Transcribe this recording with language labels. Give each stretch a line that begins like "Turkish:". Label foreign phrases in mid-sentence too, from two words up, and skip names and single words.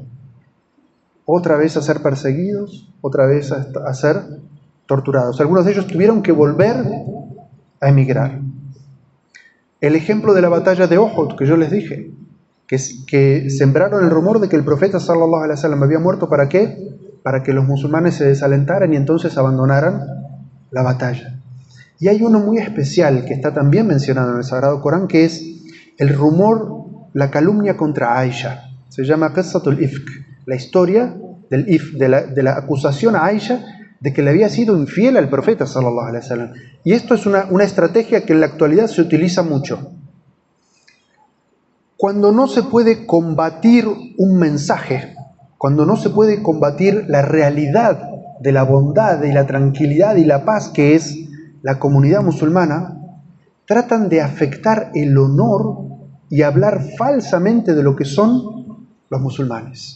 Spanish: Otra vez a ser perseguidos, otra vez a ser torturados. Algunos de ellos tuvieron que volver a emigrar. El ejemplo de la batalla de Uhud, que yo les dije, que sembraron el rumor de que el profeta
Arabic: صلى الله عليه وسلم
Spanish: había muerto, ¿para qué? Para que los musulmanes se desalentaran y entonces abandonaran la batalla. Y hay uno muy especial que está también mencionado en el Sagrado Corán, que es el rumor, la calumnia contra Aisha. Se llama Qissatul Ifk, la historia del Ifk, de la acusación a Aisha de que le había sido infiel al profeta
Arabic: صلى الله عليه وسلم.
Spanish: Y esto es una estrategia que en la actualidad se utiliza mucho. Cuando no se puede combatir un mensaje, cuando no se puede combatir la realidad de la bondad y la tranquilidad y la paz que es la comunidad musulmana, tratan de afectar el honor y hablar falsamente de lo que son los musulmanes.